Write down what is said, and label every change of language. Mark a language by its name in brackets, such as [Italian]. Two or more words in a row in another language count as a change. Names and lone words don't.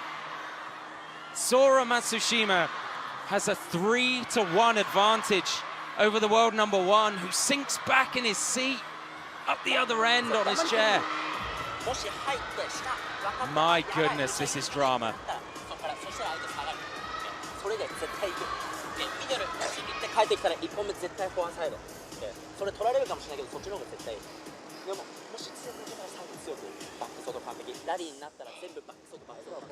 [English] Sora Matsushima has a 3-1 advantage over the world #1, who sinks back in his seat, up the other end on his chair. My goodness, this is drama. [Japanese] それで絶対行く。で、ミドル、走って帰ってきたら1本目絶対フォアサイド。で、それ取られるかもしれないけど、そっちの方が絶対いい。でも、もし強くなったら最後強く、バック外完璧。ラリーになったら全部バック外、バック外。